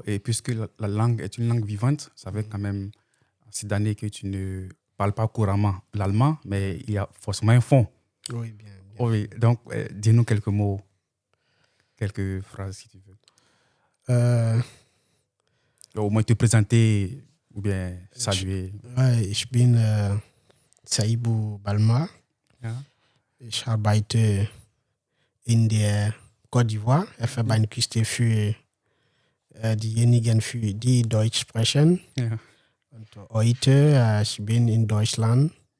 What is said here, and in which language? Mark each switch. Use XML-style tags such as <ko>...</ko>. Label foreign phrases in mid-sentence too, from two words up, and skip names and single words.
<fr>Et puisque la langue est une langue vivante, ça fait quand même assez d'années que tu ne parles pas couramment l'allemand, mais il y a forcément un fond. Oui, bien. Oui. Donc, dis-nous quelques mots, quelques phrases si tu veux. Au moins te présenter ou bien saluer.</fr> <de>Ich bin Saïbou Balma. Ja. Ich arbeite in der Côte d'Ivoire. Meine Küste für diejenigen, die Deutsch sprechen. Ja. Und heute, ich bin in Deutschland.</de>